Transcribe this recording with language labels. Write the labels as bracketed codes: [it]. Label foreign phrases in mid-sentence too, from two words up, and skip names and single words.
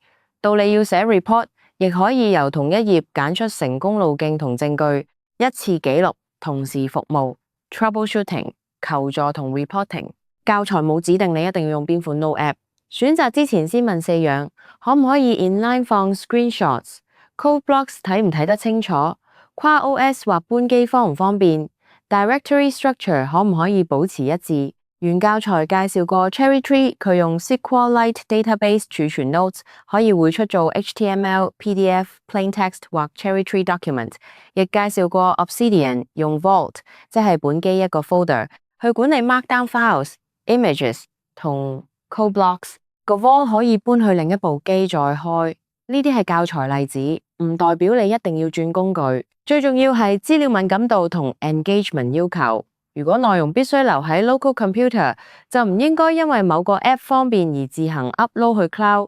[yue] 道理要寫 report，亦可以由同一頁揀出成功路徑同證據，一次記錄，同時服務 troubleshooting、求助同 reporting。教材冇指定你一定要用邊款 [en] Note app， [yue] 選擇之前先問4樣，可唔可以 inline 放 screenshots？ [en] Code blocks [yue] 睇唔睇得清楚？跨 OS 或搬機方唔方便？ [en] Directory structure [yue] 可唔可以保持一致？原教材介紹過 Cherry Tree， 佢用 [en] SQLite Database [yue] 儲存 notes， 可以匯出做 HTML、PDF、 [en] Plain Text [yue] 或 Cherry Tree Document。亦介紹過 Obsidian 用 Vault， 即係本機一個 folder 去管理 [en] Markdown files、 [yue] images 同 [en] code blocks。 [yue] 個 Vault 可以搬去另一部機再開。呢啲係教材例子，唔代表你一定要轉工具。最重要係資料敏感度同 engagement 要求。如果內容必須留喺 [en] local computer， [yue] 就唔應該因為某個 app 方便而自行 upload 去 cloud。